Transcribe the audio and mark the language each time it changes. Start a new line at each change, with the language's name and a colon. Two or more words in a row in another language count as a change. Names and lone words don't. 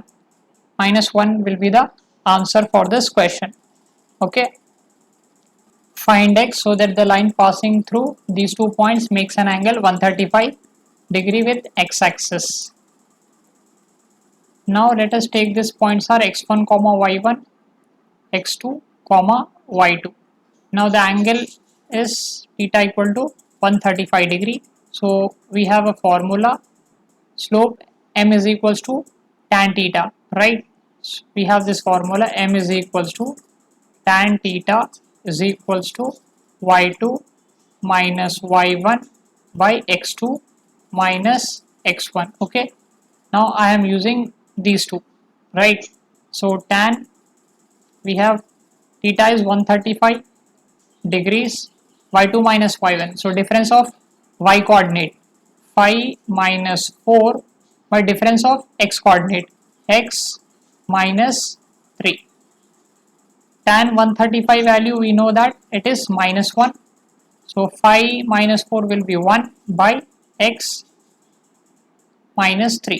English: Minus 1 will be the answer for this question. Okay, find x so that the line passing through these 2 points makes an angle 135 degree with x axis. Now let us take these points are x1 comma y1, x2 comma y2. Now the angle is theta equal to 135 degree. So we have a formula, slope m is equals to tan theta, right? So we have this formula, m is equals to tan theta is equals to y2 minus y1 by x2 minus x1. Okay, now I am using these two, right? So tan, we have theta is 135 degrees, y2 minus y1. So difference of y coordinate 5 minus 4 by difference of x coordinate x minus 3. Tan 135 value, we know that it is minus 1. So 5 minus 4 will be 1 by x minus 3.